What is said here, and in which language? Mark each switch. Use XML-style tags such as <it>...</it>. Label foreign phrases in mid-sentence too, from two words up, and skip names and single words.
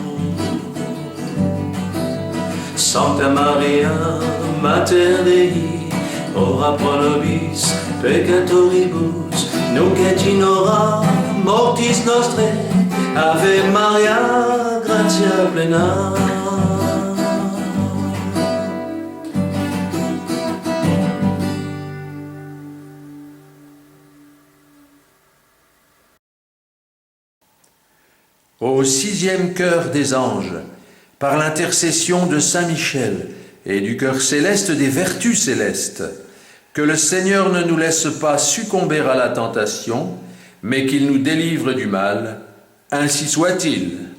<la>Sancta Maria, Mater Dei, ora pro nobis peccatoribus, nunc et in hora mortis nostrae. Ave Maria, gratia plena.</la> <fr>Au sixième chœur des anges, par l'intercession de Saint Michel et du cœur céleste des vertus célestes, que le Seigneur ne nous laisse pas succomber à la tentation, mais qu'il nous délivre du mal, ainsi soit-il.</fr>